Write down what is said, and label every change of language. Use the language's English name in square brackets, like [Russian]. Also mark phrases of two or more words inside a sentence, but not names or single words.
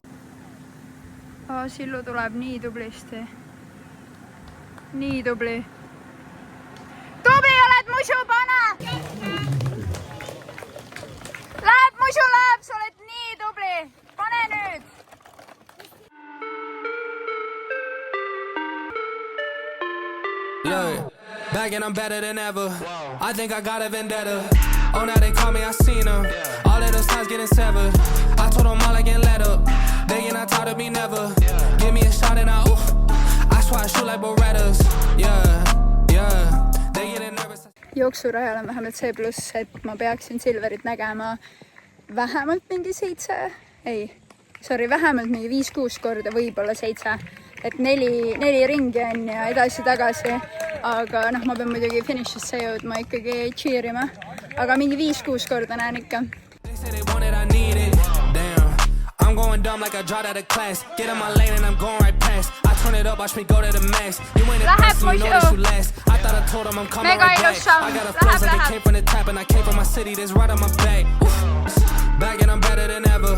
[Estonian] Sillu tuleb nii tublisti. Nii tubli. Tubli oled, musu, pane! Läheb, musu läheb, sa oled nii tubli. Pane nüüd! [English] Look, back and I'm better than ever. I think I got a vendetta. Oh, now they call me, I seen them. All of those times getting severed. I told them all I get let up. They get not tired of me never. Give me a shot and I swear I shoot like Berettas. Yeah. They getting nervous. [Estonian] Jooksurajal on vähemalt see pluss, et ma peaksin Silverit nägema vähemalt mingi vähemalt mingi 5-6 korda, võib-olla 7. Et 4 ringi on ja edasi-tagasi. Aga ma pean muidugi finishisse jõudma ikkagi cheerima. Aga mingi 5-6 korda näen ikka. [English] I'm going dumb like I dropped out of class. Get in my lane and I'm going right past. I turn it up, watch me go to the max. You ain't a person, you know that you last. I thought I told him I'm coming right back. I got a flows like it came from the tap and I came from my city, that's right on my back. Back and I'm better than ever.